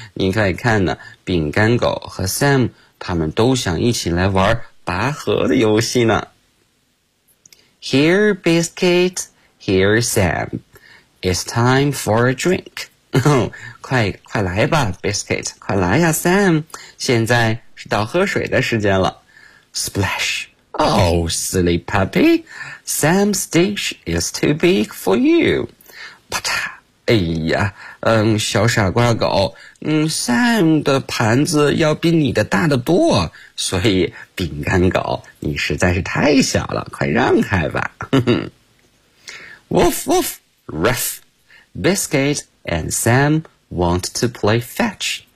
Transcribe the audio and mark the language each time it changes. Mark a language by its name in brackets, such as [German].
[Chinese] 你可以看呢，饼干狗和 Sam 他们都想一起来玩拔河的游戏呢。 [English] Here, Biscuit. Here, Sam. It's time for a drink. [Chinese] 快快来吧 ,Biscuit. 快来呀 ,Sam. 现在是倒喝水的时间了。 [English] Splash. Oh, silly puppy, Sam's dish is too big for you. [Chinese] 啪嗒，哎呀，小傻瓜狗，Sam 的盘子要比你的大得多，所以饼干狗，你实在是太小了，快让开吧。 [English] Woof, woof, ruff, Biscuit and Sam want to play fetch.